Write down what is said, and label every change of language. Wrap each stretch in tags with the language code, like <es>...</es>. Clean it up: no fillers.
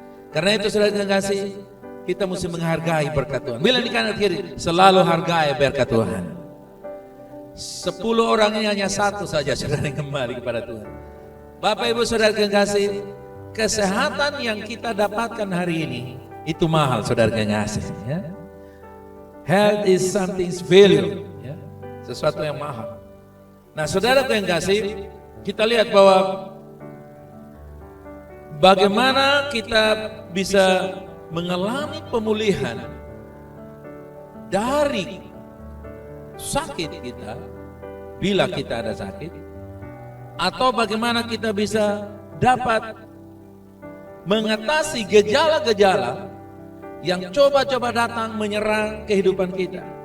<id>Karena itu saudara kasih, kita mesti menghargai berkat Tuhan. Bila di kanan kiri, selalu hargai berkat Tuhan. 10 orang ini hanya 1 saja saudara yang kembali kepada Tuhan. Bapak Ibu saudara kasih, kesehatan yang kita dapatkan hari ini itu mahal saudara kasih. Ya.</id> <en>Health is something's value, ya.</en> <id>Sesuatu yang mahal. Nah saudara yang kasih, kita lihat bahwa bagaimana kita bisa mengalami pemulihan dari sakit kita, bila kita ada sakit, atau bagaimana kita bisa dapat mengatasi gejala-gejala yang coba-coba datang menyerang kehidupan kita.</id>